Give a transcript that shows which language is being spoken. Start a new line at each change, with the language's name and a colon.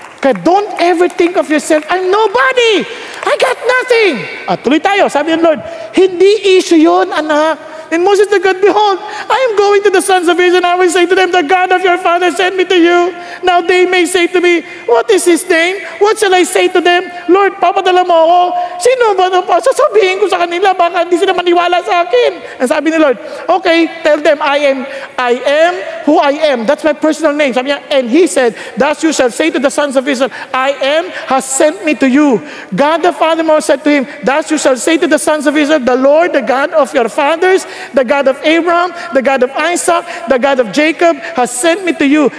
English: Kaya don't ever think of yourself, I'm nobody! I got nothing!
Filipino: Tuloy tayo, sabi ng Lord, hindi issue yun, anak.
English: And Moses said, God, behold, I am going to the sons of Israel, and I will say to them, the God of your father sent me to you. Now they may say to me, what is his name? What shall I say to them?
Filipino: Lord, papadala mo ako. Sino ba ito pa? Sasabihin ko sa kanila, baka hindi sila maniwala sa akin.
English: And
Filipino: sabi ni
English: Lord, okay, tell them, I am who I am. That's my personal name.
Filipino: Sabi niya,
English: and he said, thus you shall say to the sons of Israel, I am has sent me to you. God the Father said to him, thus you shall say to the sons of Israel, the Lord, the God of your fathers, the God of Abraham, the God of Isaac, the God of Jacob, has sent me to you.